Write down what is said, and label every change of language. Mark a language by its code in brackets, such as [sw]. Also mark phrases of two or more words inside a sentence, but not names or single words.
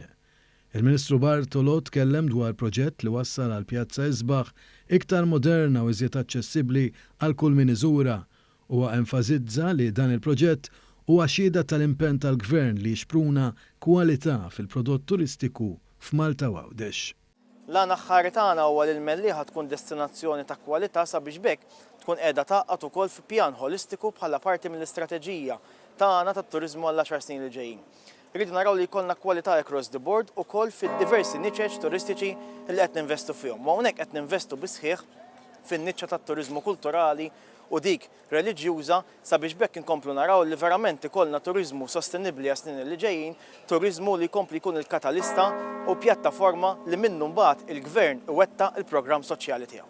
[mt] Il-Ministru Bartolo tkellem dwar proġett li wassal għal Pjazza Isbaħ iktar moderna u iżjed aċċessibbli għal kull min iżura u enfasizza li dan il-proġett huwa xhieda tal-impenn tal-Gvern li jixpruna kwalità fil-prodott turistiku f'Malta u Għawdex. L-għan aħħari tagħna huwa li l-Mellieħa tkun destinazzjoni ta' kwalità sabiex bekk tkun qiegħda taqgħod ukoll fi pjan holistiku bħala parti mill-istrateġija tagħna tat-turiżmu għall-10 snin li ġejjin. Rridu naraw li jkollna kwalità [en] across the board [mt] ukoll fid-diversi niċeġ turistiċi li qed ninvestu fihom. Ma hawnhekk qed ninvestu bi sħiħ fin-niċċa tat-turiżmu kulturali u dik reliġjuża sabiex bekk inkomplu naraw li verament ikollna turiżmu sostenibbli għas-snin li ġejjin, turiżmu li jkompli jkun il-katalista u pjattaforma li minnu mbagħad il-Gvern iwettaq il-programm soċjali tiegħu.